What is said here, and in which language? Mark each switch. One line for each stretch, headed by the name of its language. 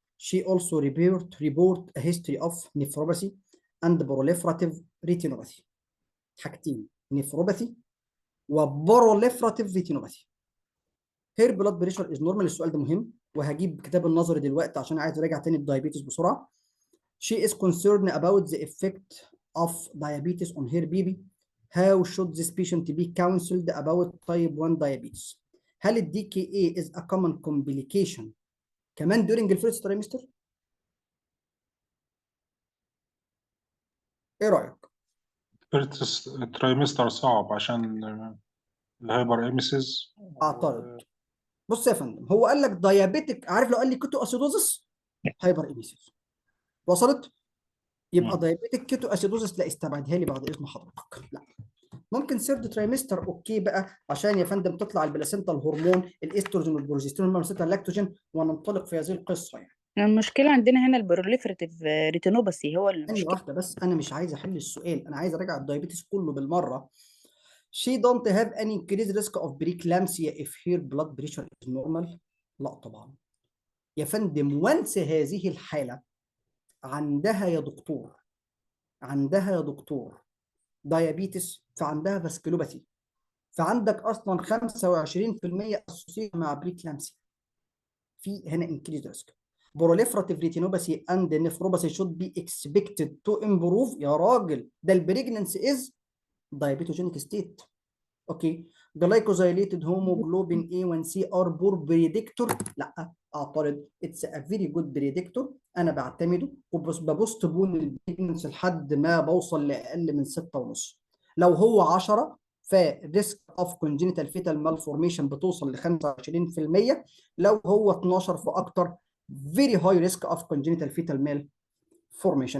English: She also report a history of nephropathy and proliferative retinopathy.
Arabic: حاجتين، nephropathy وproliferative retinopathy.
English: Her blood pressure is normal.
Arabic: السؤال ده مهم وهجيب كتاب النظري دلوقتي عشان عايز اراجع تاني الدايابيتس بسرعه.
English: She is concerned about the effect of diabetes on her baby. How should this patient be counseled about type 1 diabetes؟
Arabic: هل ال
English: DKA is a common complication
Arabic: كمان
English: during الفيرست trimester?
Arabic: ايه رأيك؟ فيرست ترايمستر صعب عشان الهايبر ايميسيس. اعترض. بص يا فندم، هو قال لك دايابيتك، عارف لو قال لي كيتو اسيدوزس هايبر ايميسيس وصلت؟ يبقى دايابيتك كيتو اسيدوزس لا، استبعدها لي بعد اذن حضرتك. لا، ممكن سيرد ترايمستر اوكي بقى، عشان يا فندم تطلع البلاسينتا الهرمون الاستروجين والبروجستيرون والمرسيتا اللاكتوجين وننطلق في هذه القصه يعني. المشكلة عندنا هنا البروليفراتيف ريتينوباثي هو ثانيه المشكلة. واحده بس، انا مش عايز احل السؤال، انا عايز اراجع الدايابيتس كله بالمره.
English: She don't have any increased risk of preeclampsia if her blood pressure is normal.
Arabic: لا طبعا يا فندم، وانس هذه الحالة عندها يا دكتور، عندها يا دكتور دايابيتس، فعندها فاسكولوباثي، فعندك اصلا 25% اسوسيه مع بريكلامسيا، في هنا
English: increased risk. proliferative retinopathy and nephropathy should be expected to improve.
Arabic: يا راجل ده
English: البريجننسي is diabetogenic state.
Arabic: اوكي.
English: glycosylated hemoglobin A1C are poor predictor.
Arabic: لا اعترض،
English: it's a very good predictor,
Arabic: انا بعتمده وببوست بون البريجننس لحد ما بوصل لاقل من 6.5. لو هو 10 فريسك اوف كونجينيتال فيتال مالفورميشن بتوصل ل 25%، لو هو 12 فاكتر فيري هاي ريسك اوف كونجينيتال فيتال مال فورميشن.